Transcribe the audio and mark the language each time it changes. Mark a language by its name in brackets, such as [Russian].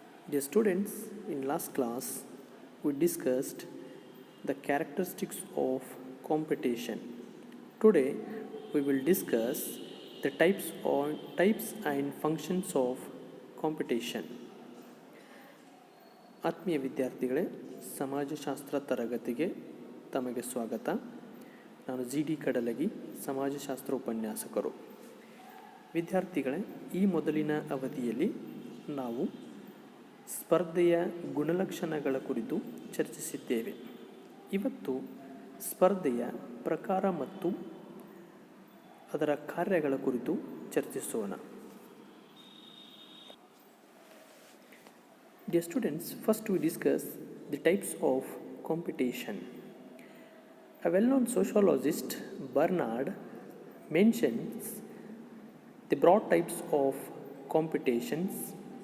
[English] Dear students, in last class, we discussed the characteristics of competition. Today, we will discuss the types and functions of competition. [Kannada] ಆತ್ಮೀಯ ವಿದ್ಯಾರ್ಥಿಗಳೇ, ಸಮಾಜಶಾಸ್ತ್ರ ತರಗತಿಗೆ ತಮಗೆ ಸ್ವಾಗತ. ನಾನು G.D. ಕಡಲಗಿ, ಸಮಾಜಶಾಸ್ತ್ರ ಉಪನ್ಯಾಸಕರು. ವಿದ್ಯಾರ್ಥಿಗಳೇ, ಈ ಮೊದಲಿನ ಅವಧಿಯಲ್ಲಿ ನಾವು ಸ್ಪರ್ಧೆಯ ಗುಣಲಕ್ಷಣಗಳ ಕುರಿತು ಚರ್ಚಿಸಿದ್ದೇವೆ. ಇವತ್ತು ಸ್ಪರ್ಧೆಯ ಪ್ರಕಾರ ಮತ್ತು ಅದರ ಕಾರ್ಯಗಳ ಕುರಿತು ಚರ್ಚಿಸೋಣ. [English] Dear students, first we discuss the types of competition. A well-known sociologist, Bernard, mentions the broad types of competitions.